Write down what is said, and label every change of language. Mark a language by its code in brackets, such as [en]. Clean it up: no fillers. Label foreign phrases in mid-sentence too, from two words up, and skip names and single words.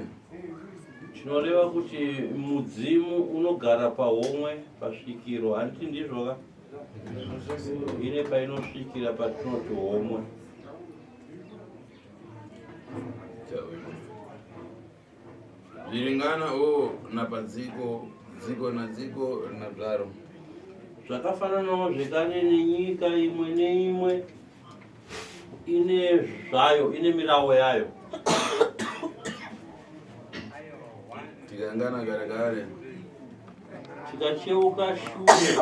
[sn] Chinoreva kuti mudzimu unogara pahomwe pasvikiro, handiti ndizvo ka? Ine painosvikira patinoti homwe. Zviringana napadziko, dziko na dziko rina zvaro. Zvakafananawo zvekare nenyika imwe neimwe ine zvayo, ine mirawo yayo. Tikangana kare tikacheuka shure